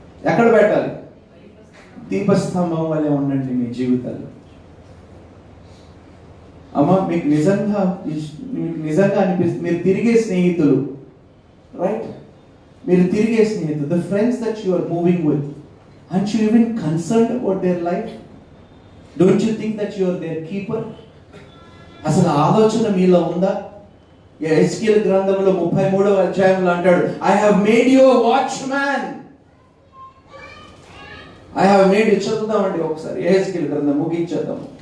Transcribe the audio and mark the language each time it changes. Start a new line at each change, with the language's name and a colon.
Telugu: ఎక్కడ పెట్టాలి? దీపస్తంభం వల్లే ఉండండి మీ జీవితాలు. అమ్మ, మీకు నిజంగా అనిపిస్తుంది మీరు తిరిగే స్నేహితులు రైట్? మీరు తిరిగే స్నేహితులు,
English: The friends that you are moving with, aren't you even concerned about their life? Don't you think that you are their keeper?
Telugu: అసలు ఆలోచన మీలో ఉందా? ఎహెజ్కేలు గ్రంథంలో 33వ అధ్యాయంలో అంటాడు,
English: I have made you a watchman. I have made you.
Telugu: చదువుదామండి ఒకసారి ఎహెజ్కేలు గ్రంథం ముగించేద్దాం.